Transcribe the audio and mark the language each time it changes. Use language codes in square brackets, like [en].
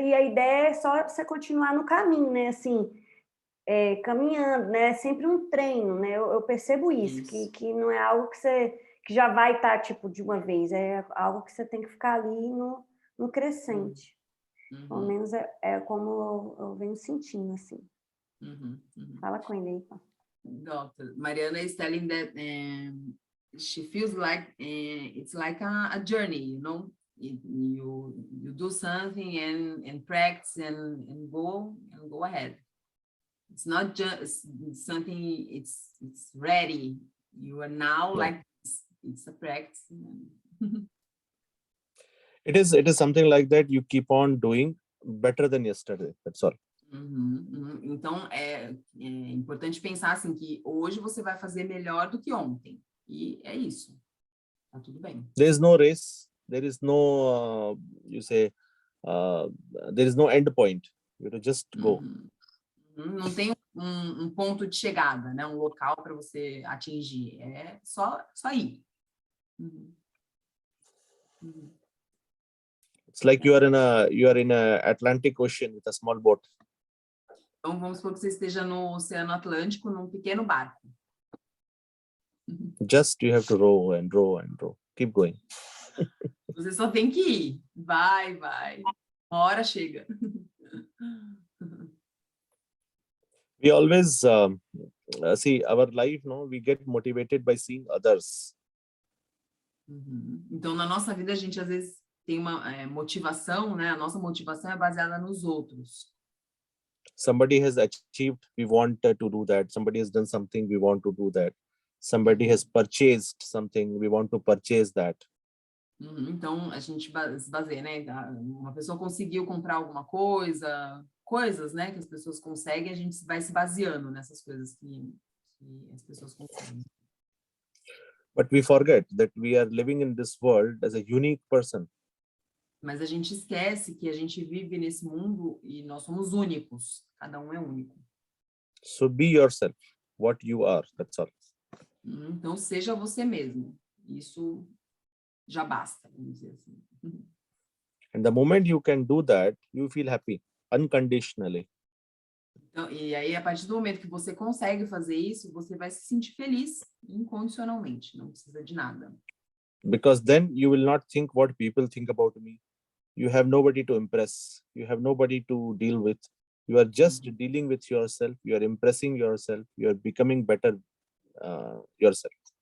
[pt] E a ideia é só você continuar no caminho, né? Assim, caminhando, né? É sempre um treino, né? Eu percebo isso. Que não é algo que já vai estar, tipo, de uma vez. É algo que você tem que ficar ali no crescente. Pelo menos é como eu venho sentindo, assim. Fala com ele aí, pá. [en] Doctor, Mariana is telling that she feels like it's like a journey, you know. You do something and practice and go ahead. It's not just something. It's ready. You are now like this. It's a practice. It is something like that. You keep on doing better than yesterday. That's all. [pt] Então, é importante pensar assim, que hoje você vai fazer melhor do que ontem. E é isso. Tá tudo bem. [en] There is no race. There is no, there is no end point. You have to just go. [pt] Não tem um ponto de chegada, né? Um local para você atingir. É só ir. [en] It's like you are in a Atlantic Ocean with a small boat. [pt] Então, vamos supor que você esteja no Oceano Atlântico, num pequeno barco. [en] Just you have to row and row and row. Keep going. [pt] Você só tem que ir. Vai. Uma hora chega. [en] We always see our life, no? We get motivated by seeing others. [pt] Então, na nossa vida, a gente às vezes tem uma motivação, né? A nossa motivação é baseada nos outros. [en] Somebody has achieved, we want to do that. Somebody has done something, we want to do that. Somebody has purchased something, we want to purchase that. [pt] Então, a gente se baseia, né? Uma pessoa conseguiu comprar alguma coisas, né? Que as pessoas conseguem, a gente vai se baseando nessas coisas que as pessoas conseguem. [en] But we forget that we are living in this world as a unique person. [pt] Mas a gente esquece que a gente vive nesse mundo e nós somos únicos. Cada um é único. [en] So be yourself, what you are, that's all. [pt] Então, seja você mesmo. Isso já basta, vamos dizer assim. [en] And the moment you can do that, you feel happy, unconditionally. [pt] Então, e aí, a partir do momento que você consegue fazer isso, você vai se sentir feliz incondicionalmente. Não precisa de nada. [en] Because then you will not think what people think about me. You have nobody to impress. You have nobody to deal with. You are just dealing with yourself. You are impressing yourself. You are becoming better yourself.